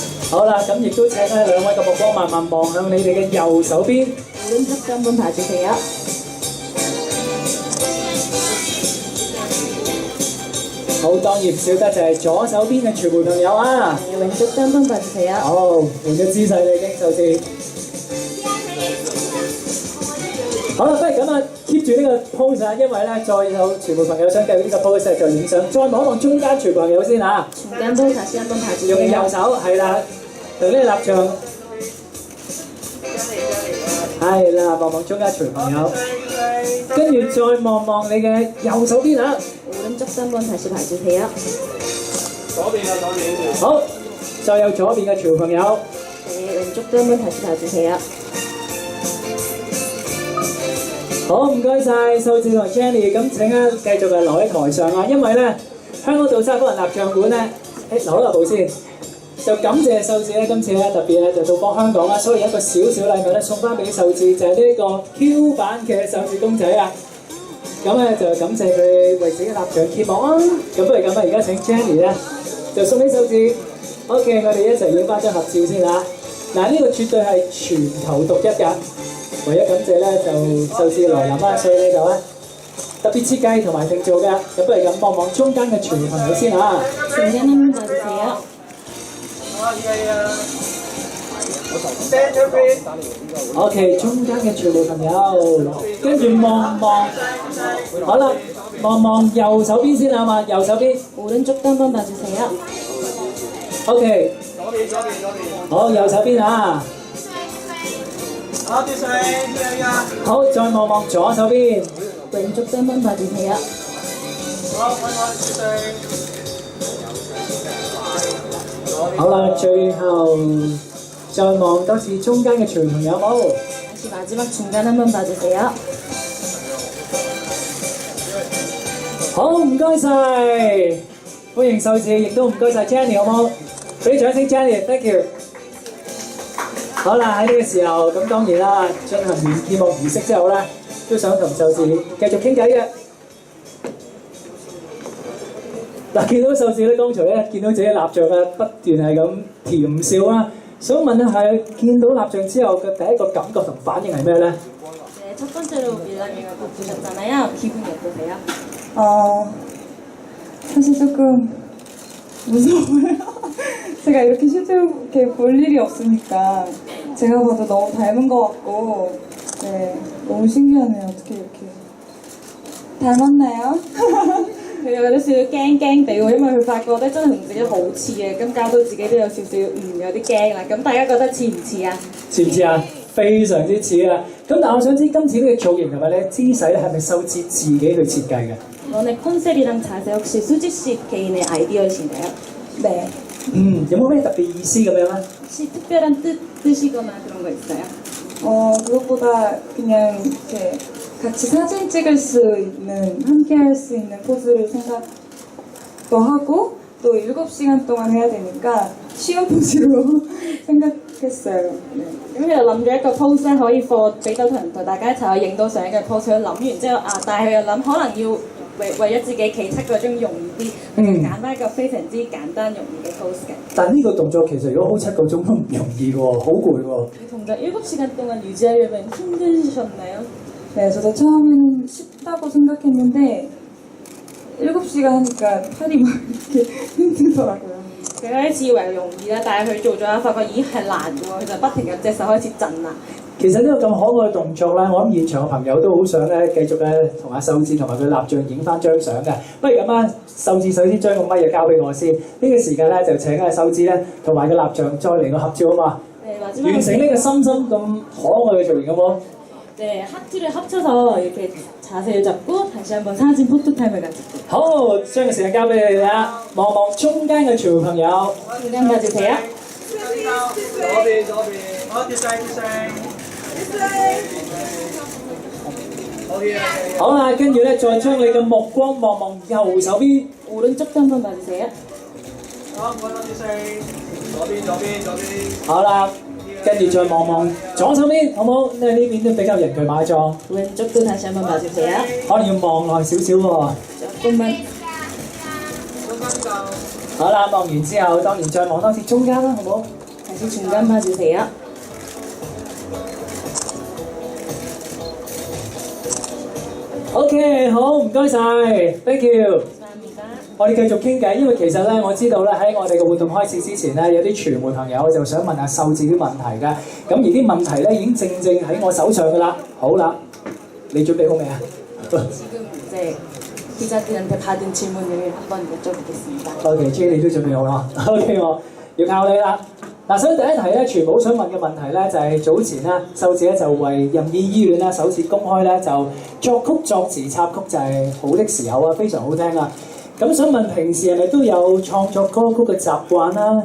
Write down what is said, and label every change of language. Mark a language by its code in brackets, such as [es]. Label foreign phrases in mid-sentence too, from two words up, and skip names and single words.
[yue] 好啦，咁亦都請咧兩位嘅目光慢慢望向你哋嘅右手邊。 [ko] 오른쪽 한번 봐주세요. [yue] 好，當然唔少得就係左手邊嘅傳媒朋友啊。 [ko] 네, 왼쪽도 한번 봐주세요. [yue] 好，換咗姿勢啦已經，首先。好啦，不如咁啊，keep 住呢個 pose 啊，因為咧再有傳媒朋友想繼續呢個 pose 就影相，再望一望中間傳媒朋友先啊。 [ko] 중간 볼 다시 한번 [yue] 用右 [ko] 봐주세요. [yue] 手係啦，同呢個立場係啦，望望中間傳媒朋友，跟住再望望你嘅右手邊啊。 [ko] 오른쪽도 한번 다시 봐주세요. [yue] 好，再有左邊嘅傳媒朋友。 [ko] 네, 왼쪽도 한번 다시 봐주세요. [yue] 好，唔該晒，秀智同 Jenny， 咁請咧繼續係留喺台上啊，因為咧香港杜莎夫人蠟像館咧，留一步先，就感謝秀智咧，今次咧特別咧就到訪香港啦，所以有一個小小禮物咧送翻俾秀智，就係呢個 Q 版嘅秀智公仔啊。咁咧就感謝佢為自己蠟像揭幕啊。咁不如咁啊，而家請 Jenny 咧就送俾秀智。OK， 我哋一齊影翻張合照先嚇。嗱，呢個絕對係全球獨一㗎。唯一感謝咧就秀智來臨啦，所以呢度咧特別設計同埋定做嘅。咁不如咁望望中間嘅傳媒朋友先嚇。 [ko] 중간 한번 봐주세요. [yue] OK， 中間嘅傳媒朋友，跟住望望，好啦，望望右手邊先啊嘛，右手邊。 [ko] 오른쪽도 한번 봐주세요. [yue] OK， 好，右手邊啊。好，再望望左手邊。 [ko] 왼쪽도 한번 봐주세요. [yue] 好啦，最後再望多次中間嘅傳媒朋友冇？ [ko] 다시 마지막 중간 한번 봐주세요. [yue] 好，唔該晒，歡迎秀智，亦都唔該晒 Jenny， 好冇？俾掌聲 Jenny， [en] thank you。 [yue] 好啦，喺呢個時候，咁當然啦，進行完揭幕儀式之後咧，都想同秀智繼續傾偈嘅。嗱，見到秀智咧，剛才咧見到自己蠟像咧，不斷係咁甜笑啦。想問一下，見到蠟像之後嘅第一個感覺同反應係咩咧？ [ko] 네, 첫 번째로 밀라님을 꼭 보셨잖아요. 기분이 어떠세요? 사실 조금 무서워요. 제가 이렇게 실제로 이렇게 볼 일이 없으니까 제가 봐도 너무 닮은 것 같고, 네, 너무 신기하네요. 어떻게 이렇게 닮았나요? [yue] 佢有啲少少驚地喎，因為佢發覺咧真係同自己好似嘅，咁搞到自己都有少少有啲驚啦。咁大家覺得似唔似啊？似唔似啊？非常之似啊！咁但係我想知今次呢個造型同埋咧姿勢咧係咪秀智自己去設計嘅？ [ko] 이번에 컨셉이랑 자세 혹시 수지 씨 개인의 아이디어이신가요? 네. [yue] 有冇咩特別意思咁樣咧？ [ko] 혹시 특별한 뜻이거나 그런 거 있어요? 그것보다 그냥 이렇게 같이 사진 찍을 수 있는, 함께 할 수 있는 포즈를 생각도 하고, 또 7시간 동안 해야 되니까 쉬운 포즈로 생각했어요. 네. [yue] 咁佢就諗咗一個 pose 咧，可以放俾到同大家一齊去影到相嘅 pose。佢諗完之後但係佢又諗可能要為咗自己企七個鐘容易啲，佢就揀翻一個非常之簡單容易嘅 pose 嘅。但呢個動作其實如果 hold 7個鐘都唔容易喎，好攰喎。 [ko] 동작 7시간 동안 유지하려면 힘드셨나요? 네, 저도 처음에는 쉽다고 생각했는데 7시간 하니까 팔이 막 이렇게 힘들더라고요. [yue] 佢開始以為容易啦，但係佢做咗發覺咦係難嘅喎，佢就不停咁隻手開始震啦。其實呢個咁可愛嘅動作咧，我諗現場嘅朋友都好想咧繼續咧同阿秀智同埋佢蠟像影翻張相嘅。不如咁啊，秀智首先將個咪就交俾我先。呢個時間咧就請阿秀智咧同埋個蠟像再嚟個合照啊嘛。完成呢個深深咁可愛嘅造型好冇？ [ko] 네, 하트를 합쳐서 이렇게 자세를 잡고 다시 한번 사진 포토타임을 가질게요. [yue] 好，將個時間交俾你哋啦，望望中間嘅全部朋友。 [ko] 중간 봐주세요. [yue] 好啦，跟住咧再將你嘅目光望望右手邊。 [ko] 오른쪽도 한번 봐주세요. [yue] 好啦，跟住再望望左手邊，好冇？因為呢邊都比較人巨馬壯， [ko] 왼쪽도 다시 한번 봐주세요. [yue] 可能要望耐少少喎。 [ko] 조금만. [yue] 好啦，望完之後，當然再望多次中間啦，好冇？ [ko] 있는지 중간 봐주세요. [yue] OK， 好，唔該晒 ， [en] thank you。 [ko] 감사합니다. [yue] 我哋繼續傾偈，因為其實咧，我知道咧喺我哋嘅活動開始之前咧，有啲傳媒朋友就想問下秀智啲問題嘅，咁而啲問題咧已經正喺我手上噶啦。好啦，你準備好未啊 [ko] 지금 이제 기자들한테 받은 질문을 한번 여쭤보겠습니다. [yue] ？OK，J 你都準備好啦。OK， 我要靠你啦。嗱，所以第一題咧，全部想問嘅問題咧，就係早前咧，秀智咧就為任意醫院咧首次公開咧就作曲作詞插曲就係好的時候啊，非常好聽啊！咁想問平時係咪都有創作歌曲嘅習慣啦？